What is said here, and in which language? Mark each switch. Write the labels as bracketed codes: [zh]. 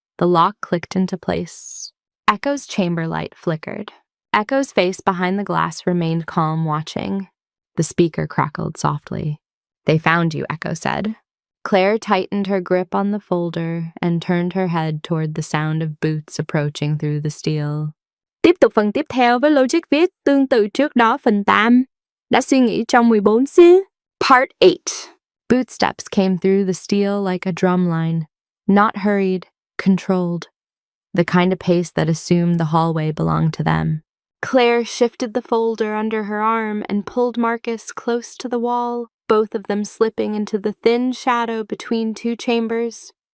[en] The lock clicked into place. Echo's chamber light flickered. Echo's face behind the glass remained calm, watching. The speaker crackled softly. They found you, Echo said. Claire tightened her grip on the folder and turned her head toward the sound of boots approaching through the steel. [vi] Tiếp tục phần tiếp theo với logic viết tương tự trước đó phần 8. Đã suy nghĩ trong 14 xứ. [en] Part 8. Bootsteps came through the steel like a drum line, not hurried, controlled, the kind of pace that assumed the hallway belonged to them. Claire shifted the folder under her arm and pulled Marcus close to the wall, both of them slipping into the thin shadow between two chambers.